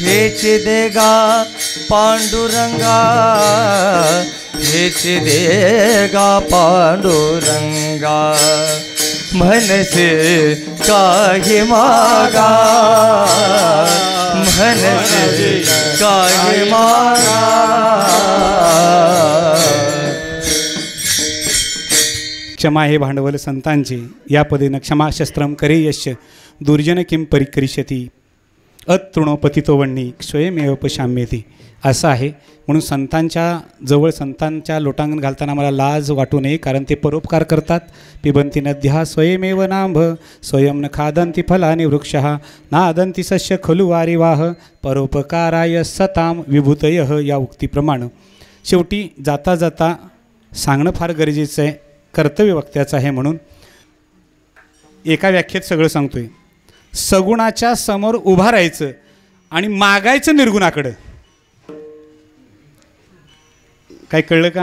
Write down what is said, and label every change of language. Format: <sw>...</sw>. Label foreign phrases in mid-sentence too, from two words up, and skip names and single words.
<mr>हेच देगा पांडुरंगा हेच देगा पांडुरंगा मनसे काही मागा मनसे काही मागा क्षमा हे भांडवल संतांचे या पदेनं</mr> <sa>क्षमा शस्त्रम करे यश्य दुर्जन किम परिकरिष्यती अतृणोपतितो वन्नी स्वयमेव पशाम्यते</sa> <mr>असं आहे. म्हणून संतांच्या जवळ संतांच्या लोटांगण घालताना मला लाज वाटू नये, कारण ते परोपकार करतात.</mr> <sa>पिबंती नद्या स्वयमेव नांभ स्वयं न खादंती फलानि वृक्षः नादंती सस्य खलु वारिवाह परोपकाराय सताम विभूतयः</sa> <mr>या उक्तीप्रमाणे शेवटी जाता जाता सांगणं फार गरजेचं आहे, कर्तव्य वक्त्याचं आहे. म्हणून एका व्याख्येत सगळं सांगतोय. सगुणाच्या समोर उभा राहायचं आणि मागायचं निर्गुणाकडं. काय कळलं का?</mr>